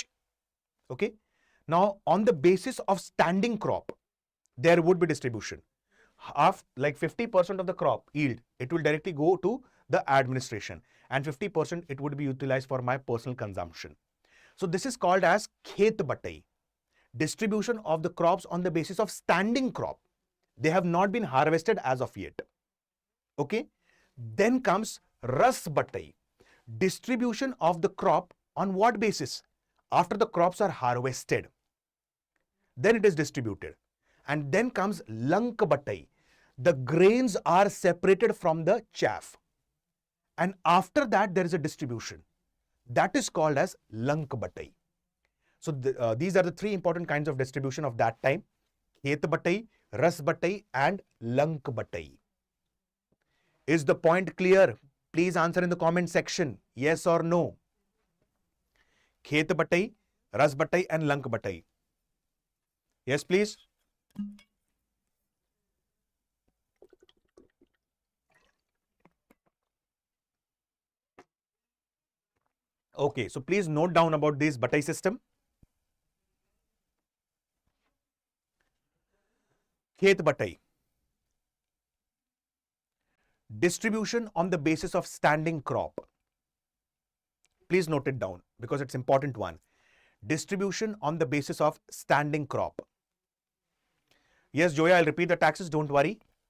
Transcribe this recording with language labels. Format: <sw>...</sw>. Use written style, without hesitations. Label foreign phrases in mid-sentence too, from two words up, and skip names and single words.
<en>Okay, now on the basis of standing crop, there would be distribution. Half, like 50% of the crop yield, it will directly go to the administration, and 50% it would be utilized for my personal consumption. So this is called as</en> <hi>खेत बटाई,</hi> <en>distribution of the crops on the basis of standing crop. They have not been harvested as of yet. Okay, then comes</en> <hi>रस बटाई,</hi> <en>distribution of the crop on what basis? After the crops are harvested, then it is distributed. And then comes</en> <hi>लंक बटाई,</hi> <en>the grains are separated from the chaff, and after that there is a distribution. That is called as</en> <hi>लंक बटाई.</hi> <en>So these are the 3 important kinds of distribution of that time:</en> <hi>खेत बटाई, रस बटाई and लंक बटाई.</hi> <en>Is the point clear? Please answer in the comment section, yes or no.</en> <hi>खेत बटाई, रस बटाई and लंक बटाई.</hi> <en>Yes, please. Okay, so please note down about this</en> <hi>बटाई सिस्टम. खेत बटाई,</hi> <en>distribution on the basis of standing crop. Please note it down because it's important one. Distribution on the basis of standing crop. Yes, Joya, I'll repeat the taxes, don't worry.</en>